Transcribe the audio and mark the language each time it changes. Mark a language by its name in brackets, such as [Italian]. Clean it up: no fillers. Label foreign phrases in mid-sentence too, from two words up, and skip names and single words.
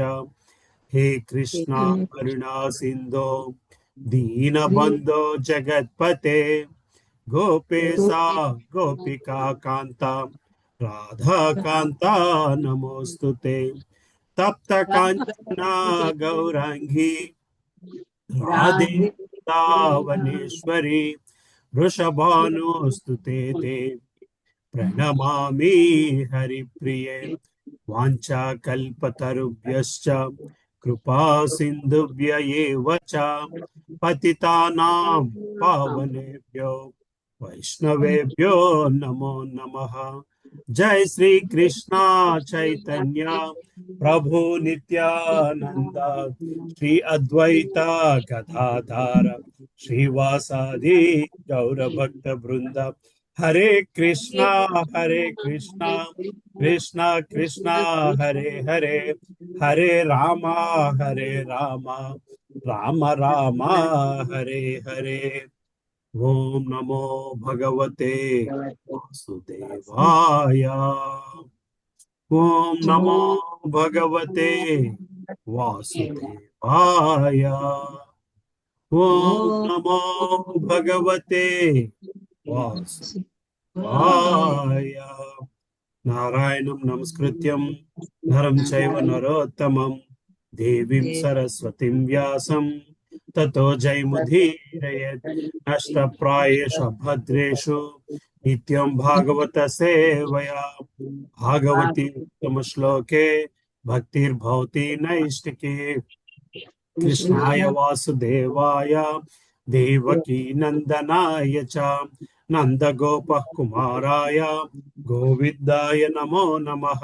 [Sanskrit] హే కృష్ణ కరుణా సింధో దీనబంధో జగత్పతే గోపేశా గోపికా కాంత రాధా కాంత నమోస్తుతే. తప్త కాంచనా గౌరాంగి రాధే వృందావనేశ్వరి వృషభానుస్తుతే తే ప్రణమామి హరిప్రియే. వాంఛాకల్పతరుభ్యశ్చ కృపా సింధుభ్య ఏవ చ పతితానాం పావనేభ్యో వైష్ణవేభ్యో నమో నమః. జై శ్రీ కృష్ణ చైతన్య ప్రభు నిత్యానంద శ్రీ అద్వైత గదాధర శ్రీవాసాది గౌరభక్త బృంద. హరే కృష్ణ కృష్ణ కృష్ణ హరే హరే, హరే రామ రామ రామ హరే హరే. ఓం నమో భగవతే వాసుదేవాయ. ఓం నమో భగవతే వాసుదేవాయ. ఓం నమో భగవతే వాసుదేవాయ. నారాయణం నమస్కృత్యం నరం చైవ నరోత్తమం దేవీం సరస్వతిం వ్యాసం తతో జయముదీరయేత్. నష్టప్రాయేషు భద్రేషు నిత్యం భాగవత సేవయా. భాగవతి ఉత్తమ శ్లోకే భక్తిర్భవతి నైష్టికే. కృష్ణాయ వాసుదేవాయ దేవకీ నందనాయ చ నందగోప కుమారాయ గోవిందాయ నమో నమః.